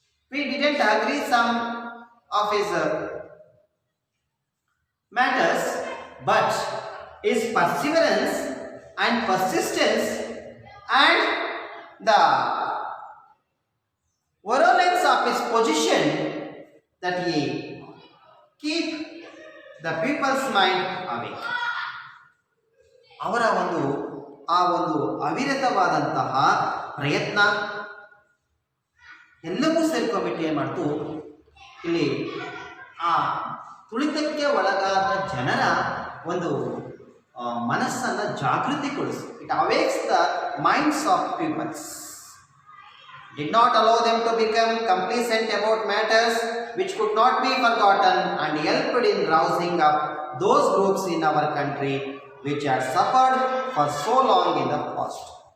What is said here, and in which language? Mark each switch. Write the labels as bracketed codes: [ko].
[en] We didn't agree some of his matters, but his perseverance and persistence and the virulence of his position that he keep the people's mind awake. [kn] ಅವರ ಆ ಒಂದು ಅವಿರತವಾದಂತಹ ಪ್ರಯತ್ನ ಎಲ್ಲವೂ ಸೇರ್ಕೊಂಡ್ಬಿಟ್ಟು ಏನು ಮಾಡ್ತು, ಇಲ್ಲಿ ಆ ತುಳಿತಕ್ಕೆ ಒಳಗಾದ ಜನರ ಒಂದು ಮನಸ್ಸನ್ನು ಜಾಗೃತಿಗೊಳಿಸಿ. [en] It awakes the minds of peoples. Did not allow them to become complacent about matters which could not be forgotten and helped in rousing up those groups in our country which had suffered for so long in the past.